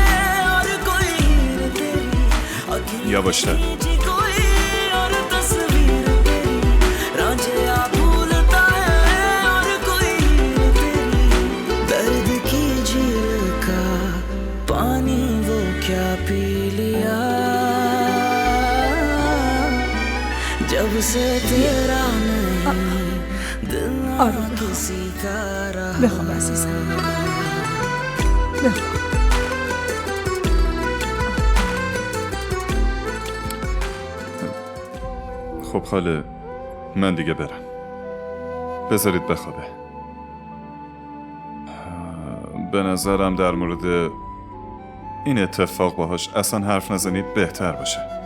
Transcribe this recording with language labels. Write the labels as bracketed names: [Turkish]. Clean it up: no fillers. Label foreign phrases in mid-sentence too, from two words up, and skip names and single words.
[Hindi] और कोई हीर तेरी, अखियों ने खींची कोई और तस्वीर तेरी, रांझे आ भूलता है और कोई हीर तेरी, दर्द की झील का पानी वो क्या पी लिया, जब से तेरा नहीं दिल किसी का रहा. [Persian] بخواب عزیزم، بخواب. خب خاله من دیگه برم، بذارید بخوابه. به نظرم در مورد این اتفاق باهاش اصلا حرف نزنید بهتر باشه.